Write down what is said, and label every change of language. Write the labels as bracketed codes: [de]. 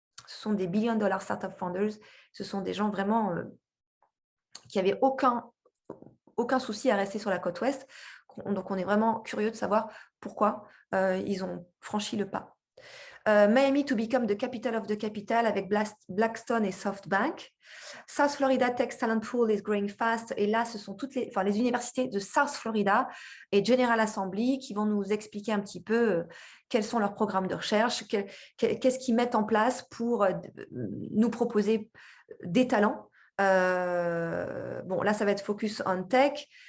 [fr] Ce sont des [en] billion-dollar startup founders. [fr] Ce sont des gens vraiment qui n'avaient aucun souci à rester sur la côte ouest. Donc, on est vraiment curieux de savoir pourquoi ils ont franchi le pas. [en] Miami to become the capital of the capital [fr] avec Blackstone et SoftBank. [en] South Florida Tech Talent Pool is growing fast. [fr] Et là, ce sont toutes les universités de South Florida et General Assembly qui vont nous expliquer un petit peu quels sont leurs programmes de recherche, qu'est-ce qu'ils mettent en place pour nous proposer des talents. Bon, là, ça va être [en] focus on tech.